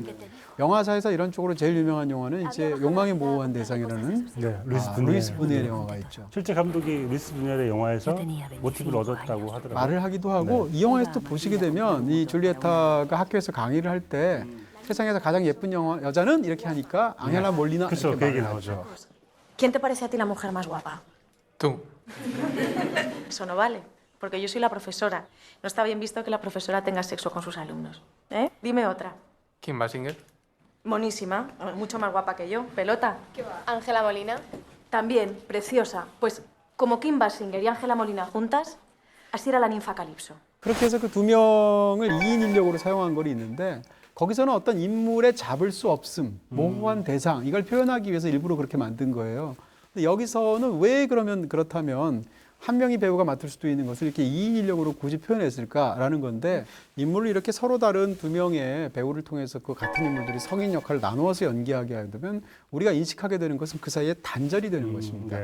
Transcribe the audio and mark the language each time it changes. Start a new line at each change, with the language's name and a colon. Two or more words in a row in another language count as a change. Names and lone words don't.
Korean: 영화사에서 이런 쪽으로 제일 유명한 영화는 이제 욕망의 모호한 대상이라는 루이스 부뉴엘 영화가 있죠. 실제 감독이 루이스 부뉴엘의 영화에서 모티브를 얻었다고 하더라고요. 말을 하기도 하고 이 영화에서 또 보시게 되면 이 줄리에타가 학교에서 강의를 할 때 세상에서 가장 예쁜 여자는 이렇게 하니까 앙헬라 몰리나 그렇죠. 이렇게 그 얘기 말을 나오죠. 하죠.
Spanish: ¿Quién te parece a ti la mujer más guapa? Tú. Eso no vale. porque yo soy la profesora. No está bien visto que la profesora tenga sexo con sus alumnos. ¿Eh? Dime otra. Kim Basinger. Monísima, mucho más guapa que yo. Pelota. ¿Qué va? Ángela Molina. También, preciosa. Pues como Kim Basinger y Ángela Molina juntas, así era la ninfa Calipso.
Korean: 그렇게 해서 그 두 명을 2인 인력으로 사용한 걸 있는데 거기서는 어떤 인물의 잡을 수 없음, 모호한 대상 이걸 표현하기 위해서 일부러 그렇게 만든 거예요. 근데 여기서는 왜 그러면 그렇다면 한 명이 배우가 맡을 수도 있는 것을 이렇게 2인 인력으로 굳이 표현했을까라는 건데 인물을 이렇게 서로 다른 두 명의 배우를 통해서 그 같은 인물들이 성인 역할을 나누어서 연기하게 하면 우리가 인식하게 되는 것은 그 사이에 단절이 되는 것입니다.